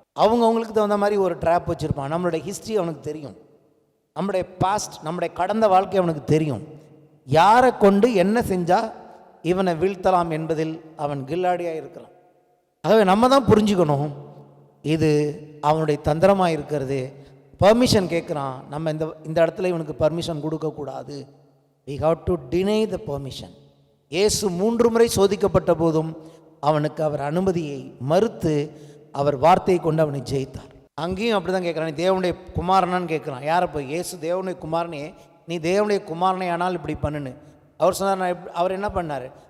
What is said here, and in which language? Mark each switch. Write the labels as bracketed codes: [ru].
[ta] அவங்களுக்கு தகுந்த மாதிரி ஒரு ட்ராப் வச்சுருப்பான். நம்மளுடைய ஹிஸ்ட்ரி அவனுக்கு தெரியும், நம்முடைய பாஸ்ட், நம்முடைய கடந்த வாழ்க்கை அவனுக்கு தெரியும். யாரை கொண்டு என்ன செஞ்சால் இவனை வீழ்த்தலாம் என்பதில் அவன் கில்லாடியாக இருக்கிறான். ஆகவே நம்ம தான் புரிஞ்சுக்கணும், இது அவனுடைய தந்திரமாக இருக்கிறது. பர்மிஷன் கேட்குறான், நம்ம இந்த இடத்துல இவனுக்கு பர்மிஷன் கொடுக்கக்கூடாது. [en] we have to deny the permission. [ta] இயேசு 3 முறை சோதிக்கப்பட்ட போதும் அவனுக்கு அவர் அனுமதியை மறுத்து அவர் வார்த்தையை கொண்டு அவனை ஜெயித்தார். அங்கேயும் அப்படி தான் கேட்குறான், நீ தேவனுடைய குமாரனான்னு கேட்குறான். யாரை போய்? இயேசு தேவனுடைய குமாரனே, நீ தேவனுடைய குமாரனே ஆனால் இப்படி பண்ணுன்னு அவர் சொன்னார். அவர் என்ன பண்ணார்?